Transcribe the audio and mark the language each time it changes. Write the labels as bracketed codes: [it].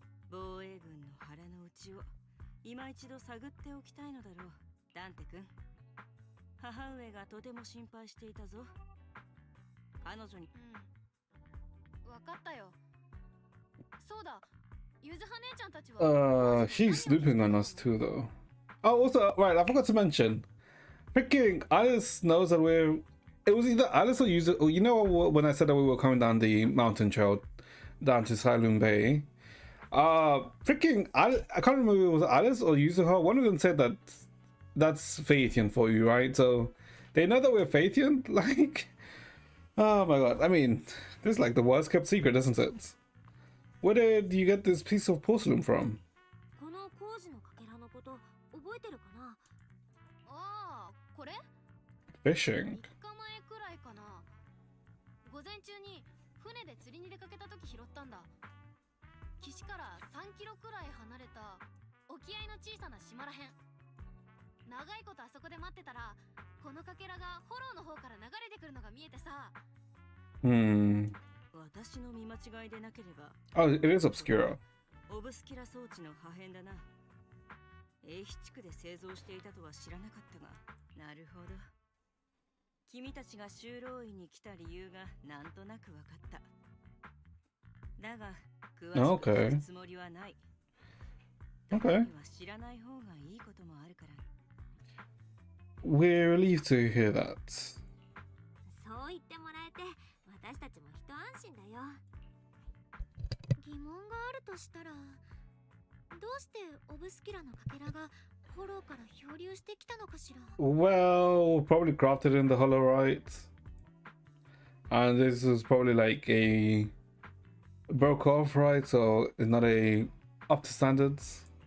[ja] 防衛軍の腹の内を今一度探っておきたいのだろう、ダンテ君。母上がとても心配していたぞ。彼女に。分かったよ。そうだ、ゆずは姉ちゃんたちは。 [en] She's snooping on us too, though. Oh, also, right, I forgot to mention. Freaking Alice knows that we're... It was either Alice or Yuzu... You know when I said that we were coming down the mountain trail down to Silent Bay? Freaking... I can't remember if it was Alice or Yuzuha. One of them said that that's Phaethian for you, right? So they know that we're Phaethian? Like... Oh my god. I mean, this is like the worst kept secret, isn't it? Where did you get this piece of porcelain from? [ja] この工事のかけらのこと覚えてるかな？ああ、これ？ [en] Fishing. [ja] 3日前くらいかな。午前中に船で釣りに出かけた時拾ったんだ。岸から3キロくらい離れた沖合の小さな島らへん。長いことあそこで待ってたら、このかけらがフォローの方から流れてくるのが見えてさ。私の見間違いでなければ。 [en] Oh, it is obscura. [ja] オブスキュラ装置の破片だな。英比地区で製造していたとは知らなかったが、なるほど。君たちが修道院に来た理由がなんとなく分かった。だが、詳しく聞くつもりはない。時には知らない方がいいこともあるから。 [en] We're relieved to hear that. [ja] そう言ってもらえて、私たちも一安心だよ。疑問があるとしたら、どうしてオブスキュラのかけらがフォローから漂流してきたのかしら。 [en] Well, probably crafted in the Holorite. And this is probably like a broke off, right? So it's not a up to standards.